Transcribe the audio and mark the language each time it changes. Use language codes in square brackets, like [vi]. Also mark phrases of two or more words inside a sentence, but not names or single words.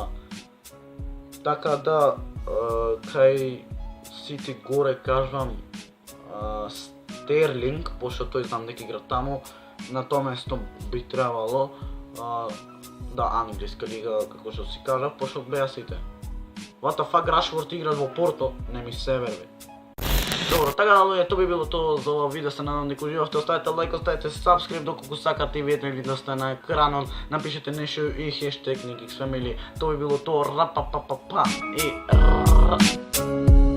[mk] Така да, кај сите горе кажувам Стерлинг, пошто тој знам дека игра таму, на тоа место би требало, да, англиска лига, како што си кажав, пошто беа сите. [en] What the fuck, [mk] Рашфорд игра во Порто, не ми се верби. Добро, така да луѓе, тоа би било тоа за ова видео, се надам дека уживавте, оставете лайк, оставете subscribe, доколку сакате и вие да сте на екранот, напишете нешто и хештег NikiXFamily, тоа би било тоа, рапапапапа и